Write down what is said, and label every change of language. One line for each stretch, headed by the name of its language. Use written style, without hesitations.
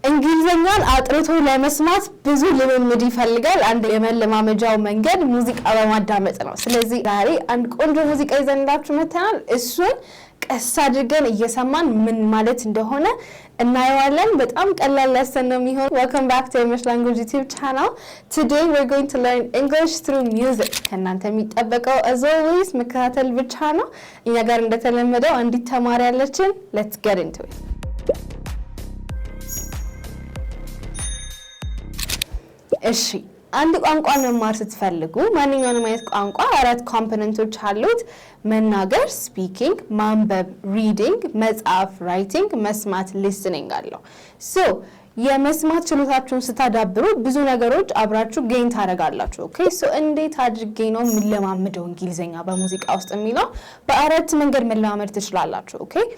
Amharic: እንግሊዘኛን አጥርቶ ለመስማት ብዙ ልምምድ ይፈልጋል። አንድ የመለማመጃው መንገድ ሙዚቃ በማዳመጥ ነው። ስለዚህ ዛሬ አንድ ቆንጆ ሙዚቃ ይዘንላችሁ መተናል። እሱን ቀስ አድርገን እየሰማን ምን ማለት እንደሆነ እናየዋለን። በጣም ቀላል ለሰን ነው የሚሆነው። Welcome back to English Language YouTube channel.
English: Today we're going to learn English through music.
Amharic: ከእናንተ የሚጠበቀው as always መከታተል ብቻ ነው። እኛ ጋር እንደተለመደው አንዲት ተማሪ ያለችን። Let's get into it. እሺ አንድ ቋንቋ መማር ስትፈልጉ ማንኛውንም አይነት ቋንቋ አራት ኮምፖነንቶች አሉት። መናገር ስፒኪንግ፣ ማንበብ ሪዲንግ፣ መጻፍ ራይቲንግ፣ መስማት ሊስኒንግ አለው። ሶ የመስማት ችሎታችሁን ስታዳብሩ ብዙ ነገሮች አብራችሁ ጌን ታደርጋላችሁ። ኦኬ ሶ እንዴት አድርጌ ነው የምለማመደው እንግሊዘኛ በሙዚቃ ውስጥ የሚለው በአራት መንገድ መለማመድ ትችላላችሁ። ኦኬ